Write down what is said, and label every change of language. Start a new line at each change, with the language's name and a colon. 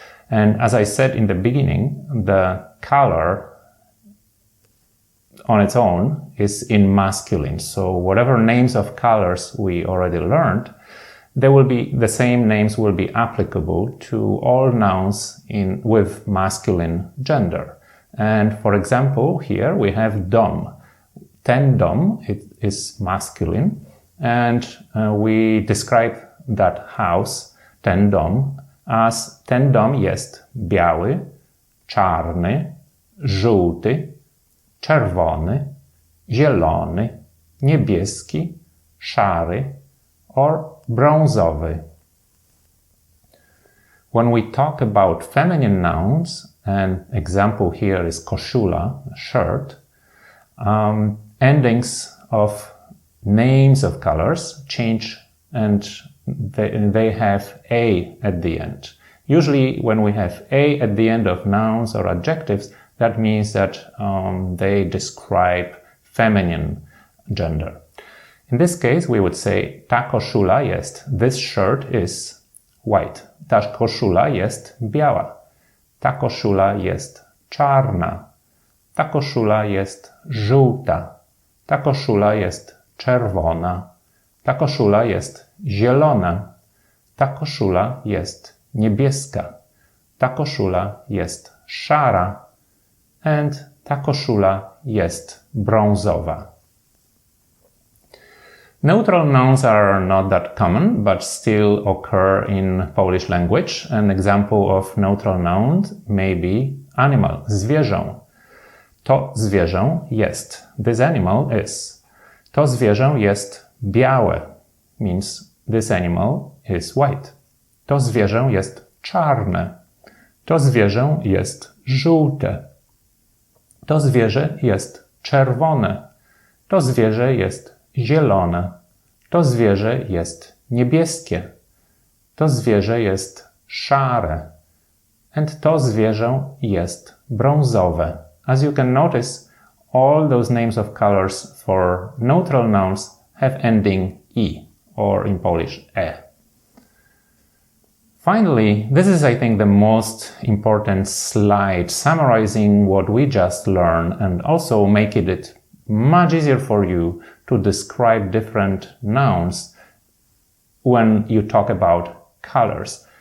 English: And as I said in the beginning, the color on its own is in masculine. So whatever names of colors we already learned, the same names will be applicable to all nouns with masculine gender. And for example, here we have dom.
Polish: Ten dom,
English: it is masculine. And we describe that house,
Polish: ten dom, as ten dom jest biały, czarny, żółty, czerwony, zielony, niebieski, szary or brązowy.
English: When we talk about feminine nouns, an example here is koszula, shirt, endings of names of colors change and they have a at the end. Usually when we have a at the end of nouns or adjectives, that means that they describe feminine gender. In this case, we would say
Polish: ta koszula jest,
English: this shirt is white.
Polish: Ta koszula jest biała. Ta koszula jest czarna. Ta koszula jest żółta. Ta koszula jest czerwona. Ta koszula jest zielona. Ta koszula jest niebieska. Ta koszula jest szara. And ta koszula jest brązowa.
English: Neutral nouns are not that common, but still occur in Polish language. An example of neutral nouns may be animal, zwierzę.
Polish: To zwierzę jest.
English: This animal is.
Polish: To zwierzę jest białe.
English: Means this animal is white.
Polish: To zwierzę jest czarne. To zwierzę jest żółte. To zwierzę jest czerwone. To zwierzę jest zielone. To zwierzę jest niebieskie. To zwierzę jest szare. And to zwierzę jest brązowe.
English: As you can notice, all those names of colors for neutral nouns have ending e, or in Polish e. Finally, this is, I think, the most important slide summarizing what we just learned and also making it much easier for you to describe different nouns when you talk about colors.